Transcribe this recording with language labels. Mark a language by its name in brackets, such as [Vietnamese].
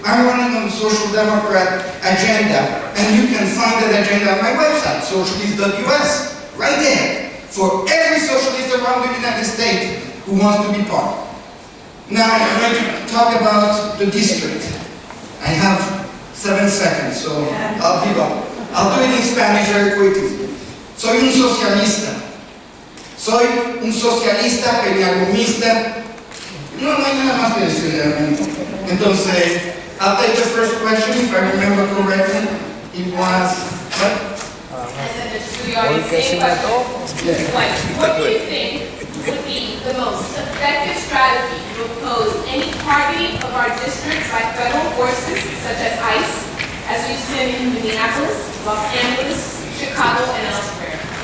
[English] I'm running on the Social Democrat agenda. And you can find that agenda on my website, socialist.us, right there, for every socialist around the United States who wants to be part. Now I'm going to talk about the district. I have 7 seconds, so I'll give up. I'll do it in Spanish very quickly. [Spanish] Soy un socialista. Soy un socialista peñalomista. No hay nada más que decir realmente. [English] Entonces, I'll take the first question, if I remember correctly. It was, what? I said this to the audience, same question. What do you think would be the most effective strategy to oppose any targeting of our districts by federal forces such as ICE, as we've seen in Minneapolis, Los Angeles, Chicago, and elsewhere?